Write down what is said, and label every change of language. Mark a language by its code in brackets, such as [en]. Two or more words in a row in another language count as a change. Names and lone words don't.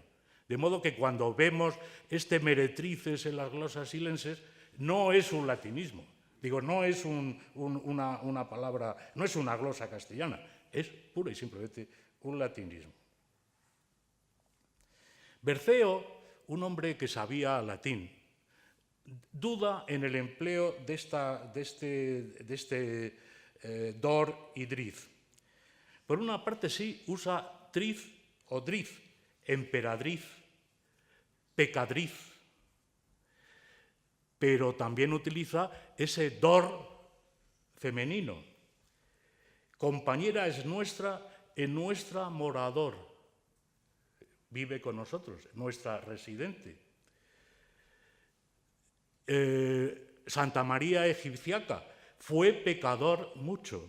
[es] De modo que cuando vemos este meretrices en las glosas silenses, no es un latinismo, digo, no es una palabra, no es una glosa castellana, es pura y simplemente un latinismo. Berceo, un hombre que sabía latín, duda en el empleo de este dor y driz. Por una parte sí usa triz o driz, emperadriz, pecadriz, pero también utiliza ese dor femenino. Compañera es nuestra, en nuestra morador. Vive con nosotros, nuestra residente. Santa María Egipciaca fue pecador mucho.